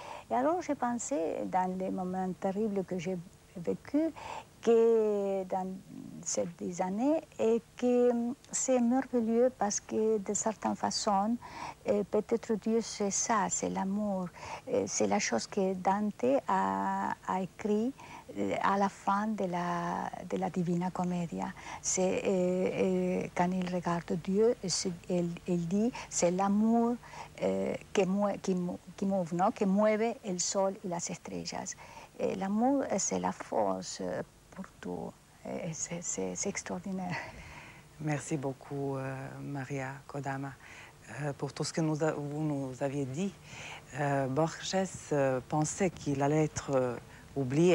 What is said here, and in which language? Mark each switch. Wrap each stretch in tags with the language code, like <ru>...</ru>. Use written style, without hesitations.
<fr>Et alors j'ai pensé, dans les moments terribles que j'ai vécus, que dans ces années, et que c'est merveilleux parce que de certaines façons, peut-être Dieu c'est ça, c'est l'amour. C'est la chose que Dante a écrit à la fin de la Divina Commedia. C'est quand il regarde Dieu, il dit c'est l'amour qui</fr> <es>mueve, ¿no? Que mueve el sol y las estrellas.</es> <fr>L'amour, c'est la force pour tout. C'est extraordinaire. Merci beaucoup, Maria Kodama. pour tout ce que vous nous aviez dit. Borges pensait qu'il allait être oublié.</fr>